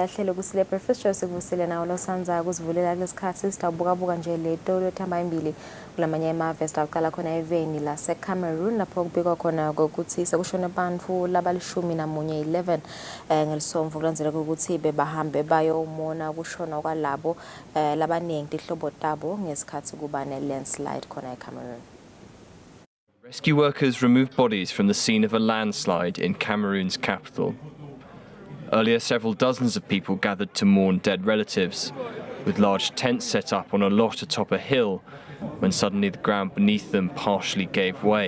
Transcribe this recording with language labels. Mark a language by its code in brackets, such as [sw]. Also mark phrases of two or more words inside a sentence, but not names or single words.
[ss] hlelo Kusile Breakfast Show sekuvisile nawo losanza kuzivulela lesikhathi sitawubuka nje leto lethamba imbili kulamanye amave sitaqala khona eveni la seCameroon lapho kubikwa khona ukuthi sekushona abantu labalishumi namunye 11 ngelisomvu kulandzela ukuthi bebahambe bayomona kushona kwalabo labaningi ihlobo tabo ngesikhathi kuba ne-landslide khona eCameroon. [en] Rescue workers removed bodies from the scene of a landslide in Cameroon's capital. Earlier, several dozens of people gathered to mourn dead relatives, with large tents set up on a lot atop a hill, when suddenly the ground beneath them partially gave way.